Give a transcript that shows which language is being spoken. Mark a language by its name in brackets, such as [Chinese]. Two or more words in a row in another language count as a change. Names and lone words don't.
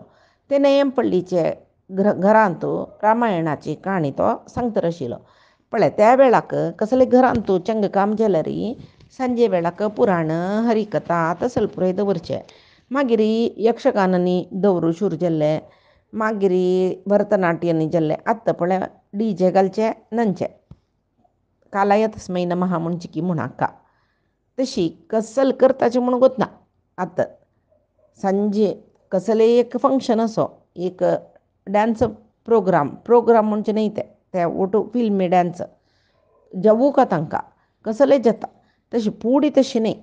[Konkani] ते नयंपळ्ळीचे घरांतू रामायणाची काणी तो सांगतर आशिल्लो पळय. त्या वेळाक कसले घरांतू चंग काम जाल्यार सांजे वेळाक पुराण हरिकथा तसले पुरय दवरचें. मागीर यक्षगानांनी दवरूं शूर जाल्ले मागीर भरतनाट्यांनी जाल्ले आत्तां पळय DJ घालचे न्हंचे [Sanskrit] कालाय तस्मै नमः [Konkani] म्हणचे की म्हूण हाका तशी कसले करताचें म्हूण गोतना. आतां सांजे कसले एक फंक्शन असो एक [English] dance program [Konkani] म्हणजे न्हय ते ओटू फिल्मी डान्स जावूं का तांकां कसले जाता तशी पुडी तशी न्हय.